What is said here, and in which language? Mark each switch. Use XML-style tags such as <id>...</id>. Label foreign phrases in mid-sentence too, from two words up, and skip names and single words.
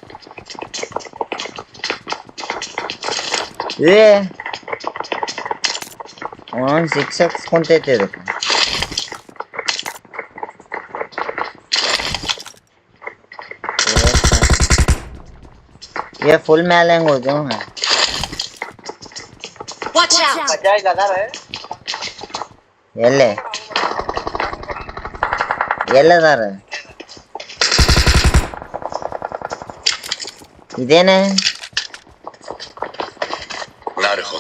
<kn>ಅವ್ನು 6x ಕುಂತೈತಿ ಇದಕ್ಕೆ. ಫುಲ್ ಮ್ಯಾಲೆ ಹೆಂಗ್ ಹೋದ?</kn> <en>Watch out!</en> <kn>ಮಜಾ ಇಲ್ಲ ಅದಾರ ಎಲ್ಲೇ ಎಲ್ಲದಾರ ಇದೇನೆ</kn> <ja>なるほど。</ja>